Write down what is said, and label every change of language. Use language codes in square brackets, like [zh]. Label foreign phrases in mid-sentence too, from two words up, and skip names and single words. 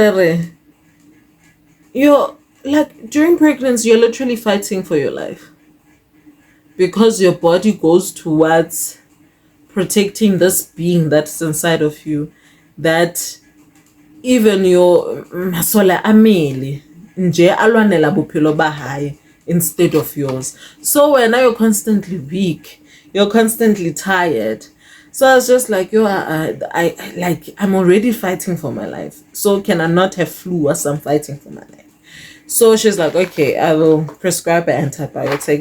[en] You're like, during pregnancy, you're literally fighting for your life, because your body goes towards protecting this being that's inside of you, that even your [st] masola ameli nje alwanela bophelo ba hae [en] instead of yours. So when you're constantly weak, you're constantly tired. So I was just like, I'm already fighting for my life. So can I not have flu as I'm fighting for my life? So she's like, okay, I will prescribe an antibiotic.